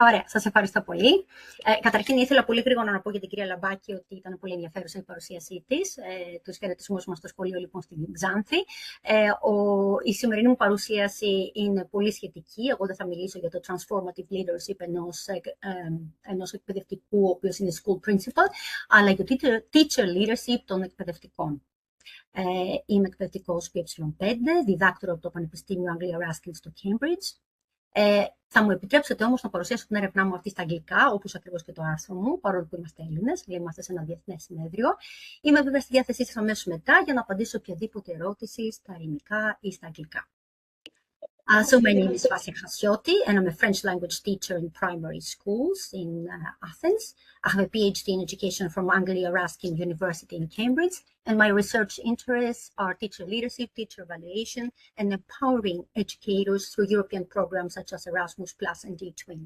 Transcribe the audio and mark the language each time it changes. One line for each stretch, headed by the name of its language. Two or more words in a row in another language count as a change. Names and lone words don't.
Greek: Ωραία, σας ευχαριστώ πολύ. Καταρχήν ήθελα πολύ γρήγορα να πω για την κυρία Λαμπάκη ότι ήταν πολύ ενδιαφέρουσα η παρουσίασή της. Τους χαιρετισμούς μας στο σχολείο λοιπόν στην Ξάνθη. Η σημερινή μου παρουσίαση είναι πολύ σχετική. Εγώ δεν θα μιλήσω για το
English: transformative leadership
Greek: ενός εκπαιδευτικού, ο οποίος είναι
English: school principal,
Greek: αλλά για το
English: teacher leadership
Greek: των εκπαιδευτικών. Είμαι εκπαιδευτικός P5, διδάκτωρο από το Πανεπιστήμιο Anglia Ruskin στο Cambridge. Θα μου επιτρέψετε όμως να παρουσιάσω την έρευνά μου αυτή στα αγγλικά, όπως ακριβώς και το άρθρο μου, παρόλο που είμαστε Έλληνες, είμαστε σε ένα διεθνές συνέδριο. Είμαι βέβαια στη διάθεσή σας αμέσως μετά για να απαντήσω οποιαδήποτε ερώτηση στα ελληνικά ή στα αγγλικά.
English: So my name is Chasioti, and I'm a French language teacher in primary schools in Athens. I have a PhD in education from Anglia Ruskin University in Cambridge, and my research interests are teacher leadership, teacher evaluation, and empowering educators through European programs such as Erasmus Plus and D20.